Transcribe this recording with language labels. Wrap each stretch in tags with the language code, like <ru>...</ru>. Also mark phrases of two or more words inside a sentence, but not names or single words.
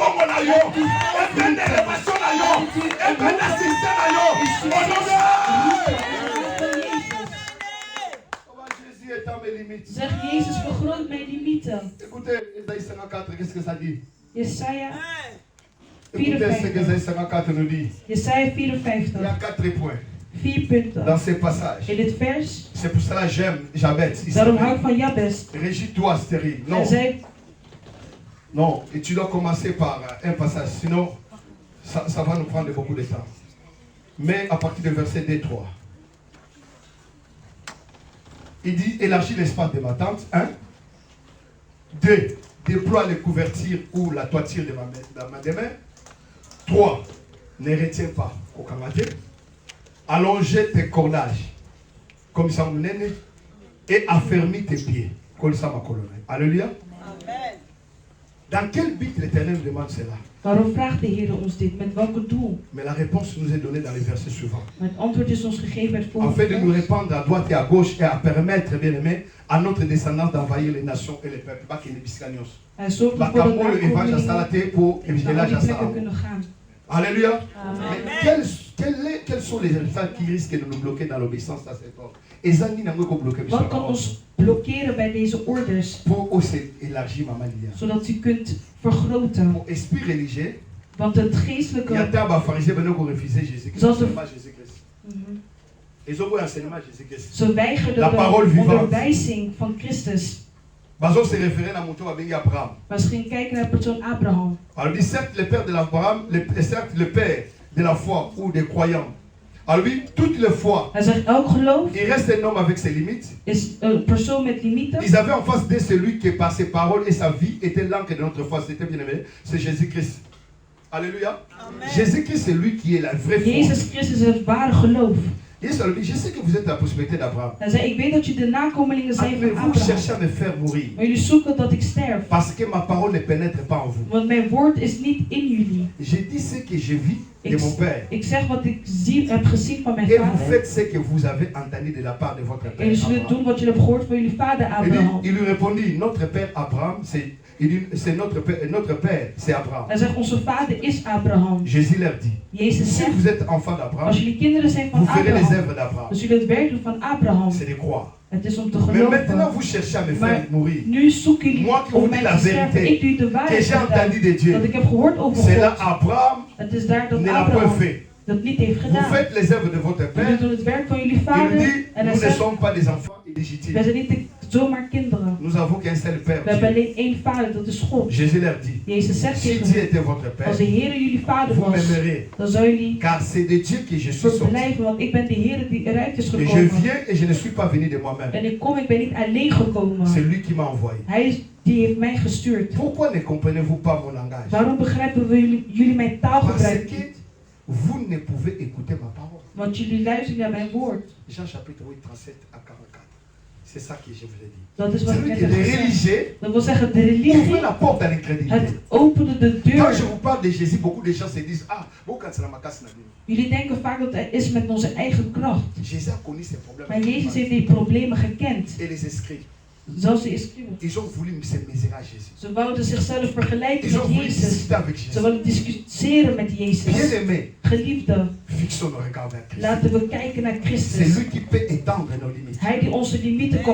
<nl>Zeg Jezus, vergroot mijn limieten. Jesaja 54. Jesaja 54.</nl> <fr>Il y a 4 points.</fr> <nl>4 punten.</nl> <fr>Dans ces passages.</fr> <nl>In dit vers.</nl> <fr>C'est pour cela que j'aime Jabez.</fr> <nl>Daarom hou ik van Jabez.</nl> <fr>Régis-toi, stérile. Non. Non, et tu dois commencer par un passage, sinon ça va nous prendre beaucoup de temps. Mais à partir du verset 2-3. Il dit, élargis l'espace de ma tente. 1. 2. Déploie les couvertures ou la toiture de ma demeure. 3. Ne retiens pas. Allongez tes cordages comme ça et affermis tes pieds comme ça ma colonne. Alléluia. Amen. Dans quel but l'Éternel demande cela?</fr> <nl>Waarom vraagt de Heer ons dit? Met welke doel?</nl> <fr>Mais la réponse nous est donnée dans les versets suivants.</fr> <nl>Maar het antwoord is ons gegeven uit volgende</nl> <fr>Afin de nous répandre à droite et à gauche et à permettre, bien aimé, à notre descendance d'envahir les nations et les peuples.</fr> <nl>Hij zorgt ervoor dat we kunnen gaan.</nl> <fr>Alléluia. Quels sont les résultats qui risquent de nous bloquer dans l'obéissance à cet ordre?</fr> <nl>Wat kan ons blokkeren bij deze orders? Zodat u kunt vergroten. Want het geestelijke... Ze weigerden de onderwijzing van Christus. Maar ze gingen kijken naar de persoon Abraham.</nl> <fr>Alors dit certes le père de l'Abraham, certes le père de la foi ou des croyants. Alors lui, toute la foi.</fr> <nl>Hij zegt elk geloof.</nl> <fr>Il reste un homme avec ses limites.</fr> <nl>Is een persoon met limieten.</nl> <fr>Ils avaient en face de celui qui par ses paroles et sa vie était l'encre de notre foi. C'était bien aimé. C'est Jésus-Christ. Alléluia. Jésus-Christ c'est lui qui est la vraie foi.</fr> <nl>Jezus Christus is het ware geloof.</nl> <fr>Je sais que vous êtes la prospérité d'Abraham.</fr> <nl>Hij zei, ik weet dat jullie de nakomelingen zijn van</nl> <fr>Vous</fr> <nl>Abraham.</nl> <fr>cherchez à me faire mourir.</fr> <nl>Maar jullie zoeken dat ik sterf.</nl> <fr>Parce que ma parole ne pénètre pas en vous.</fr> <nl>Want mijn woord is niet in jullie.</nl> <fr>Je dis ce que je vis de mon père.</fr> <nl>Ik zeg wat ik heb gezien van mijn</nl> <fr>Et vous</fr> <nl>vader.</nl> <fr>faites ce que vous avez entendu de la part de votre</fr> <nl>En</nl> <fr>père</fr> <nl>jullie zullen</nl> <fr>Abraham.</fr> <nl>doen wat jullie hebben gehoord van jullie vader Abraham.</nl> <fr>Il lui répondit, notre père Abraham, c'est notre père, c'est Abraham.</fr> <nl>Hij zegt, onze vader is Abraham.</nl> <fr>Jésus leur dit,</fr> <nl>Jezus</nl> <fr>si</fr> <nl>zegt,</nl> <fr>vous êtes enfant d'Abraham,</fr> <nl>als jullie kinderen zijn van</nl> <fr>vous verrez les</fr> <nl>Abraham,</nl> <fr>œuvres d'Abraham.</fr> <nl>dan zullen het werk doen van Abraham.</nl> <fr>C'est de croire.</fr> <nl>Het is om te</nl> <fr>Mais maintenant,</fr> <nl>geloven.</nl> <fr>vous cherchez à me</fr> <nl>Maar</nl> <fr>faire mourir.</fr> <nl>nu zoeken jullie</nl> <fr>Moi qui vous</fr> <nl>om</nl> <fr>dis</fr> <nl>mij</nl> <fr>la</fr> <nl>te sterven.</nl> <fr>vérité,</fr> <nl>Ik doe de</nl> <fr>que</fr> <nl>waarheid</nl> <fr>j'ai entendu de</fr> <nl>dat</nl> <fr>Dieu.</fr> <nl>ik heb gehoord over</nl> <fr>C'est là</fr> <nl>God.</nl> <fr>Abraham</fr> <nl>Het is daar dat</nl> <fr>ne l'a point</fr> <nl>Abraham</nl> <fr>fait.</fr> <nl>dat niet heeft</nl> <fr>Vous</fr> <nl>gedaan.</nl> <fr>faites les œuvres de votre</fr> <nl>En</nl> <fr>père.</fr> <nl>jullie doen het werk van jullie</nl> <fr>Il</fr> <nl>vader.</nl> <fr>dit,</fr> <nl>En hij</nl> <fr>nous ne</fr> <nl>zegt,</nl> <fr>sommes pas des enfants</fr> <nl>wij</nl> <fr>illégitimes.</fr> <nl>zijn niet zomaar kinderen.</nl> <fr>Nous avons qu'un seul Père.</fr> <nl>We hebben</nl> <fr>Dieu.</fr> <nl>alleen één vader, dat is God.</nl> <fr>Jésus leur dit,</fr> <nl>Jezus zegt</nl> <fr>si</fr> <nl>tegen</nl> <fr>Dieu</fr> <nl>hen,</nl> <fr>était votre Père,</fr> <nl>als de Heer jullie vader</nl> <fr>vous</fr> <nl>was,</nl> <fr>m'aimerez.</fr> <nl>dan zou jullie</nl> <fr>Car c'est de Dieu que je suis sorti.</fr> <nl>verblijven, want ik ben de Heer die eruit is</nl> <fr>Et je</fr> <nl>gekomen.</nl> <fr>viens et je ne suis pas venu de moi-même.</fr> <nl>En ik ben niet alleen gekomen.</nl> <fr>C'est lui qui m'a envoyé.</fr> <nl>Die heeft mij gestuurd.</nl> <fr>Pourquoi ne comprenez-vous pas mon langage?</fr> <nl>Waarom begrijpen jullie mijn</nl> <fr>Parce</fr> <nl>taalgebruik</nl> <fr>que</fr> <nl>niet?</nl> <fr>vous ne pouvez écouter ma parole.</fr> <nl>Want jullie luisteren naar mijn woord.</nl> <fr>Jean chapitre 8, 37 à 44. C'est ça que je vous ai dit.</fr> <nl>Dat is wat ik</nl> <fr>C'est-à-dire</fr> <nl>net</nl> <fr>que</fr> <nl>heb</nl> <fr>les</fr> <nl>gezegd.</nl> <fr>religieux</fr> <nl>Dat wil zeggen, de</nl> <fr>ouvrent</fr> <nl>religie,</nl> <fr>la porte à l'incrédulité.</fr> <nl>het opende de</nl> <fr>Quand je</fr> <nl>deur.</nl> <fr>vous parle de Jésus, beaucoup de gens se disent, ah, bon, quand c'est la macasse,</fr> <nl>Jullie denken vaak dat het is met onze eigen kracht.</nl> <fr>Jésus a connu ses problèmes.</fr> <nl>Maar Jezus heeft die problemen gekend.</nl> <fr>Et les escrits,</fr> <nl>Zoals de Escriben.</nl> <fr>ils ont voulu se mesurer à Jésus.</fr> <nl>Ze wouden zichzelf vergelijken</nl> <fr>Ils ont</fr> <nl>met</nl> <fr>voulu</fr> <nl>Jezus.</nl> <fr>discuter avec</fr> <nl>Ze</nl> <fr>Jésus.</fr> <nl>wilden discussiëren met Jezus.</nl> <fr>Bien-aimés,</fr> <nl>Geliefde,</nl> <fr>fixons nos regards vers Christ.</fr> <nl>laten we kijken naar</nl> <fr>C'est</fr> <nl>Christus.</nl> <fr>lui qui peut étendre nos limites.</fr> <nl>Hij die onze limieten kan</nl>